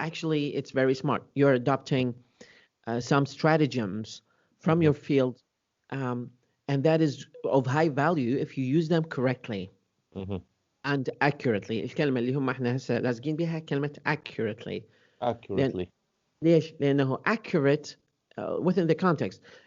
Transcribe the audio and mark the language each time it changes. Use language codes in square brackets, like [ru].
[en] Actually, it's very smart. You're adopting some stratagems from your field, and that is of high value if you use them correctly and accurately. [ar] الكلمة اللي هم احنا هسه لازقين بها كلمة accurately. ليش؟ لأنه [en] accurate within the context.